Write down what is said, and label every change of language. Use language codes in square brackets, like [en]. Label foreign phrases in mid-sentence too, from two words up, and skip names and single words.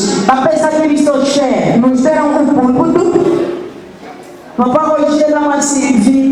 [ln] bapesaki biso cher. [pt] Nos deram púlpito. [ln] Papa Roger na uma Sylvie.